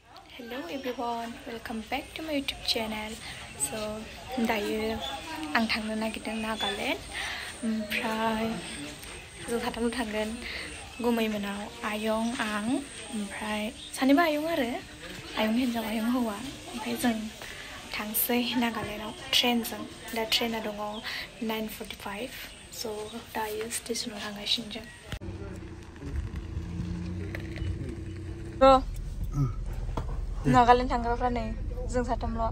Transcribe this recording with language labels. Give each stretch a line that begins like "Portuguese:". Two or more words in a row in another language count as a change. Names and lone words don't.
English: Hello everyone, welcome back to my YouTube channel. So,
Bodo: dayo ang थांनो नागिरदों Nagaland. ओमफ्राय जों साथाम थांगोन गुमैमोनाव आयं आं ओमफ्राय सानैबो आयं आरो आयं हिनजाव आयं हौवा ओमफ्राय जों थांसै Nagalandआव ट्रेनजों दा ट्रेना दङ 9:45 so दायो स्टेशनाव थांगासिनो जों Nagaland थांग्राफ्रा नै जों साथामल'